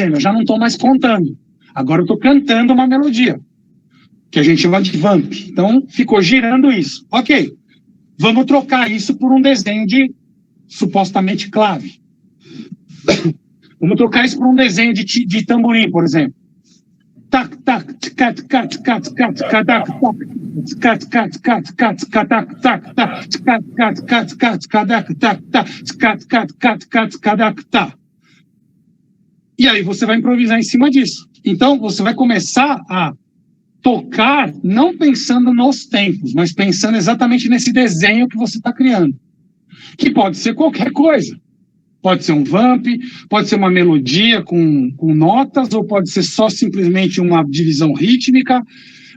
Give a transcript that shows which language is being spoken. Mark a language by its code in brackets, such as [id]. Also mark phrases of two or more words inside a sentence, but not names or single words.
[pt] Eu já não estou mais contando. Agora eu estou cantando uma melodia, que a gente chama de vamp. Então, ficou girando isso. Ok, vamos trocar isso por um desenho de supostamente clave. Vamos trocar isso por um desenho de tamborim, por exemplo. Tac, tac, cat, cat, cat, cat, cat, cat, cat, cat, cat, cat, cat, tac, tac, cat, cat, cat, cat, cat, cat, cat, cat, cat, cat. E aí você vai improvisar em cima disso. Então, você vai começar a tocar não pensando nos tempos, mas pensando exatamente nesse desenho que você está criando. Que pode ser qualquer coisa. Pode ser um vamp, pode ser uma melodia com notas, ou pode ser só simplesmente uma divisão rítmica.